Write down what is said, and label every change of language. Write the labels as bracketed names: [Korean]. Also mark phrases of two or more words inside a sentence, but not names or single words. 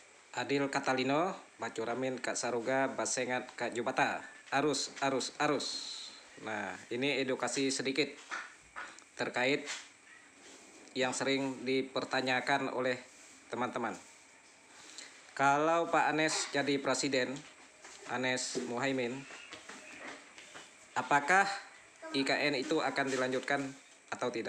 [Kendayan] Adil Katalino, Bacuramin Kak Saruga, Basengat Kak Jubata. Arus, arus, arus. [Indonesian] Nah, ini edukasi sedikit terkait yang sering dipertanyakan oleh teman-teman. Kalau Pak Anies jadi presiden, Anies Muhaimin, apakah IKN itu akan dilanjutkan atau tidak?